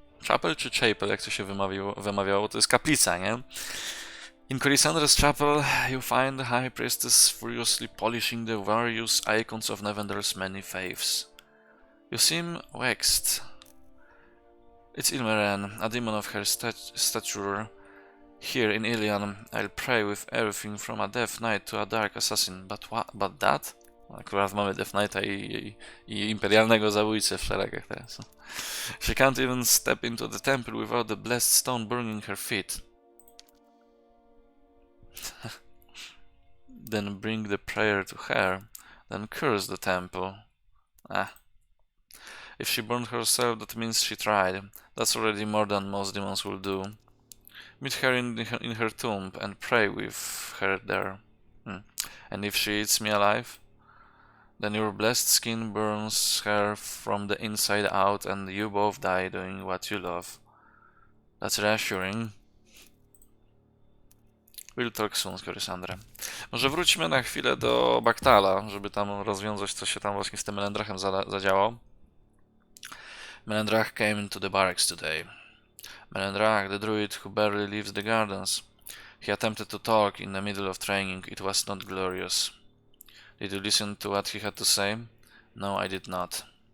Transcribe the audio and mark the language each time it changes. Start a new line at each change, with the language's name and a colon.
Polish: Chapel czy chapel, jak to się wymawiało? To jest kaplica, nie?
English: In Corisandra's chapel, you find the High Priestess furiously polishing the various icons of Nevender's many faiths. You seem vexed. It's Ilmeren, a demon of her stature. Here in Ilion, I'll pray with everything from a Death Knight to a Dark Assassin, but that?
Polish: Akurat mamy Death Knighta i imperialnego zabójcę w szeregach teraz.
English: She can't even step into the temple without the blessed stone burning her feet. Then bring the prayer to her, then curse the temple. If she burned herself, that means she tried. That's already more than most demons will do. Meet her in her tomb and pray with her there. And if she eats me alive, Then your blessed skin burns her from the inside out and you both die doing what you love. That's reassuring. We'll talk soon, Corysandra.
Polish: Może wróćmy na chwilę do Baktala, żeby tam rozwiązać, co się tam właśnie z tym Melendrachem zadziało.
English: Melendrach came into the barracks today. Melendrach, the druid who barely leaves the gardens. He attempted to talk in the middle of training. It was not glorious. Did you listen to what he had to say? No, I did not.